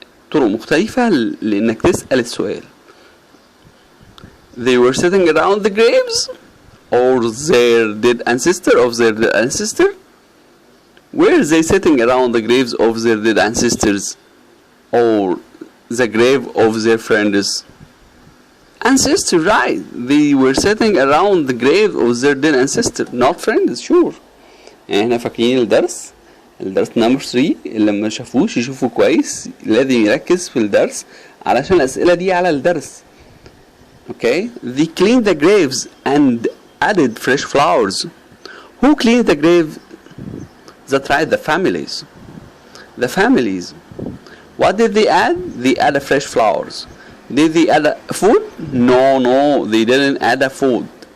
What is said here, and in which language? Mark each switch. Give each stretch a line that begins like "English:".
Arabic: طرق مختلفة لأنك تسأل السؤال.
English: They were sitting around the graves or their dead ancestor of their dead ancestor? Were they sitting around the graves of their dead ancestors or the grave of their friends? Ancestor, right. They were sitting around the grave of their dead ancestor, not friends, sure.
Arabic: احنا فاكرين الدرس الدرس نمبر 3 اللي ما شافوش يشوفوا كويس، لازم يركز في الدرس علشان الأسئلة دي على الدرس.
English: Okay, they cleaned the graves and added fresh flowers. Who cleaned the grave? That's right, the families. The families. What did they add? They added fresh flowers. Did they add food? No, they didn't add food.